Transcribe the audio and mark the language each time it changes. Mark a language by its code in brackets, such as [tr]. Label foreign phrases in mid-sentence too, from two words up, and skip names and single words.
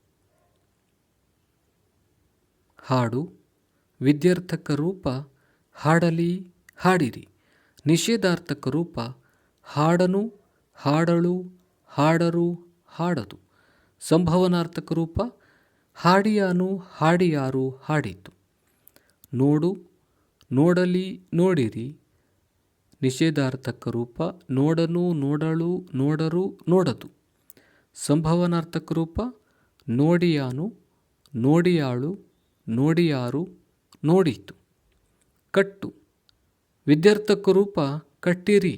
[kn] ಹಾಡು. ವಿಧ್ಯರ್ಥಕ ರೂಪ ಹಾಡಲಿ, ಹಾಡಿರಿ. ನಿಷೇಧಾರ್ಥಕ ರೂಪ ಹಾಡನು, ಹಾಡಳು, ಹಾಡರು, ಹಾಡದು. ಸಂಭವನಾರ್ಥಕ ರೂಪ ಹಾಡಿಯಾನು, ಹಾಡಿಯಾರು, ಹಾಡಿತು. ನೋಡು, ನೋಡಲಿ, ನೋಡಿರಿ. ನಿಷೇಧಾರ್ಥಕ ರೂಪ ನೋಡನು, ನೋಡಳು, ನೋಡರು, ನೋಡದು. ಸಂಭವನಾರ್ಥಕ ರೂಪ ನೋಡಿಯಾನು, ನೋಡಿಯಾಳು, ನೋಡಿಯಾರು, ನೋಡಿತು. ಕಟ್ಟು. ವಿಧ್ಯರ್ಥಕ ರೂಪ ಕಟ್ಟಿರಿ.